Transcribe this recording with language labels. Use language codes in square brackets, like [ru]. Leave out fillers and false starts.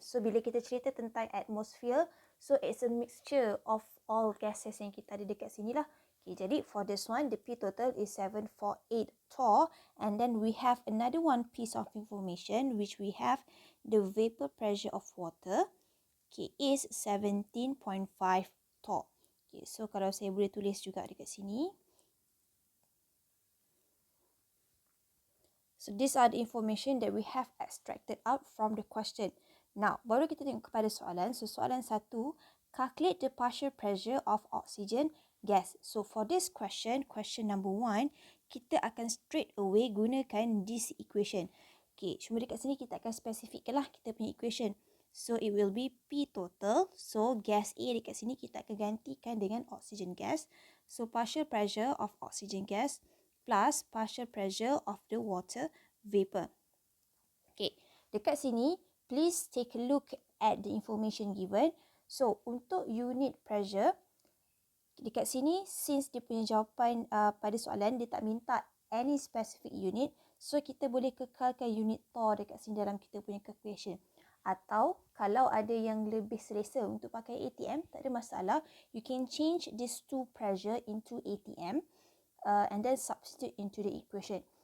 [ms] So, bila kita cerita tentang atmosphere, [en] so it's a mixture of all gases [ms] yang kita ada dekat sini lah. [en] Okay, [ms] jadi [en] for this one, the P total is 748 torr. And then we have another one piece of information which we have the vapor pressure of water, okay, is 17.5 torr. [ms] Okay, so kalau saya boleh tulis juga dekat sini. [en] So these are the information that we have extracted out from the question. Now, [ms] baru kita tengok kepada soalan. [en] So soalan 1, calculate the partial pressure of oxygen gas. So for this question, question number 1, [ms] kita akan [en] straight away gunakan this equation. [ms] Okay, cuma dekat sini kita akan spesifikkan lah kita punya equation. [en] So it will be P total. [ms] So gas A dekat sini kita akan gantikan dengan oxygen gas. [en] So partial pressure of oxygen gas plus partial pressure of the water vapor. Okay, [ms] dekat sini, [en] please take a look at the information given. [ms] So, untuk unit pressure, dekat sini, since dia punya jawapan pada soalan, dia tak minta [en] any specific unit, [ms] so kita boleh kekalkan unit torr dekat sini dalam kita punya calculation. Atau, kalau ada yang lebih selesa untuk pakai ATM, tak ada masalah. [en] You can change these two pressure into ATM. And then substitute into the equation.